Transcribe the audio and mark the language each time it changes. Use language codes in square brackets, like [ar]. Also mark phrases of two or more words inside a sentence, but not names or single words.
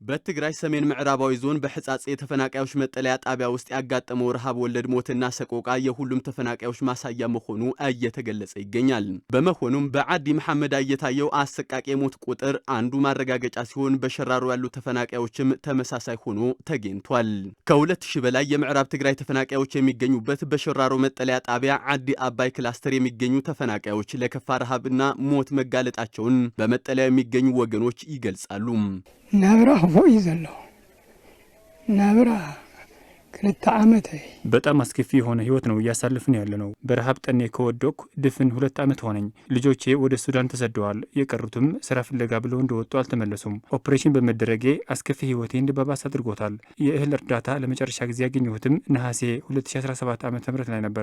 [am] በትግራይ ሰሜን ምዕራባዊ ዞን በሕጻጽ የተፈናቃዮች መጠለያ ጣቢያ ውስጥ ያጋጠመው ረሃብ ወለድ ሞትና ሰቆቃ የሁሉም ተፈናቃዮች ማሳያ መሆኑ እየተገለጸ ይገኛል። በመሆኑም በዓዲ መሐመድ እየታየው አሰቃቂ የሞት ቁጥር አንዱ ማረጋገጫ ሲሆን በሸራሮ ያሉ ተፈናቃዮችም ተመሳሳይ ሆኖ ተገኝቷል። ከ2000 በላይ የምዕራብ ትግራይ ተፈናቃዮች የሚገኙበት በሸራሮ መጠለያ ጣቢያ ዓዲ አባይ ክላስተር የሚገኙ ተፈናቃዮች ለከፋ ረሃብና ሞት መጋለጣቸውን በመጠለያ የሚገኙ ወገኖች ይገልጻሉ። [ti] ናብራ ሆይ ይዘለው ናብራ ክልተ ዓመት [am] በጣም አስከፊ የሆነ ህይወት ነው እያሳለፍን ያለነው። በረሃብ ጠኔ ከወደኩ ድፍን 2 ዓመት ሆነኝ። ልጆቼ ወደ ሱዳን ተሰደዋል። የቀሩትም ስራ ፍለጋ ብለው እንደወጡ አልተመለሱም። ኦፕሬሽን በመደረጌ አስከፊ ህይወቴ እንዲባባስ አድርጎታል። የእህል እርዳታ ለመጨረሻ ጊዜ ያገኘሁትም ነሐሴ 2017 ዓ.ም ላይ ነበር።